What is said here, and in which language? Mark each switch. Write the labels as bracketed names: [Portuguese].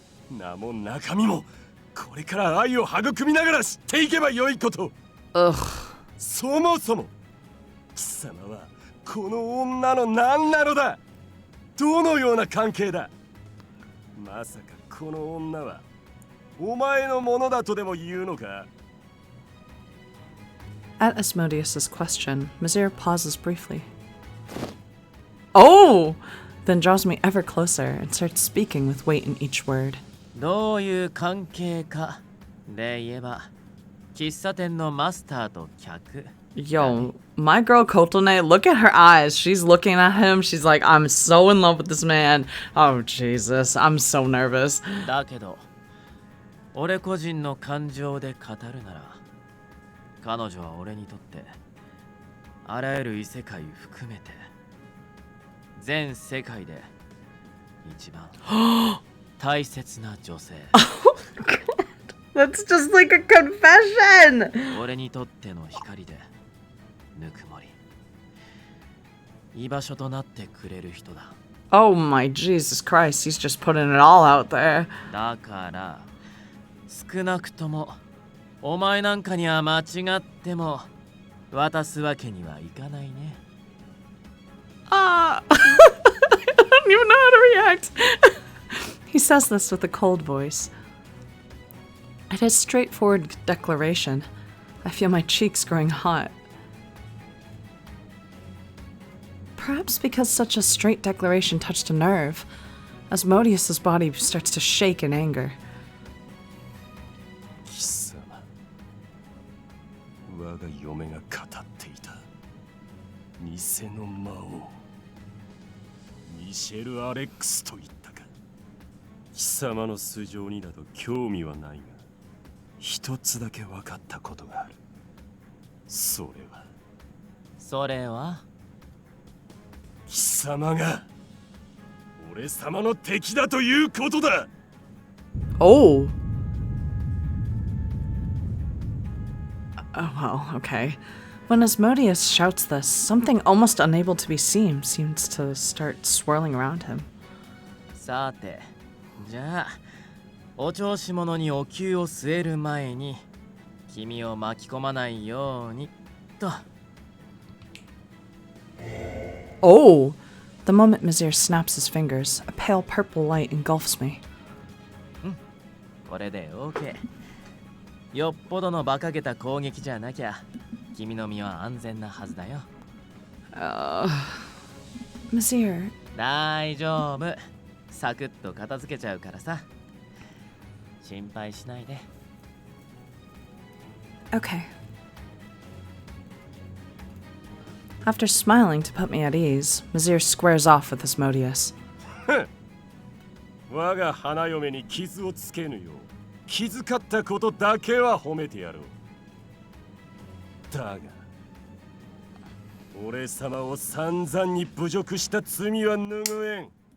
[Japanese] 名も中身もこれから愛を育みながら知っていけばよいこと。 Ugh. そもそも貴様はこの女の何なのだ。どのような関係だ。まさかこの女はお前のものだとでも言うのか。 [English] At Asmodeus's question, Misyr pauses briefly. Oh! Then draws me ever closer and starts speaking with weight in each word. [Japanese] どういう関係かで言えば、喫茶店のマスターと客。 [English] Yo, my girl Kotone, look at her eyes. She's looking at him. She's like, I'm so in love with this man. Oh, Jesus. I'm so nervous. [Japanese] だけど、俺個人の感情で語るなら、彼女は俺にとってあらゆる異世界含めて全世界で一番大切な女性。 [English] That's just like a confession. [Japanese] 俺にとっての光でぬくもり、居場所となってくれる人だ。 [English] Oh my Jesus Christ. He's just putting it all out there. [Japanese] だから少なくともお前なんかには間違っても渡すわけにはいかないね。 [English] I don't even know how to react. He says this with a cold voice. At his straightforward declaration, I feel my cheeks growing hot. Perhaps because such a straight declaration touched a nerve, Asmodeus's body starts to shake in anger. [Japanese] 貴様、我が嫁が語っていた偽の魔王ミシェル・アレックスと言ったか。貴様の素性になど興味はないが、一つだけ分かったことがある。それは貴様が俺様の敵だということだ。 Oh. [English] Oh, well, okay. When Asmodeus shouts this, something almost unable to be seen seems to start swirling around him. [Japanese] さて、じゃあお調子者にお灸を据える前に君を巻き込まないようにと。 Oh! [English] The moment Misyr snaps his fingers, a pale purple light engulfs me. [Japanese] これで OK。よっぽどの馬鹿げた攻撃じゃなきゃ君の身は安全なはずだよ。 [English] Misyr. [Japanese] 大丈夫。サクッと片付けちゃうからさ。心配しないで。 [English] Okay. After smiling to put me at ease, Misyr squares off with Asmodeus. [Japanese] 我が花嫁に傷をつけぬよう気遣ったことだけは褒めてやろう。だが俺様を散々に侮辱した罪は拭えん。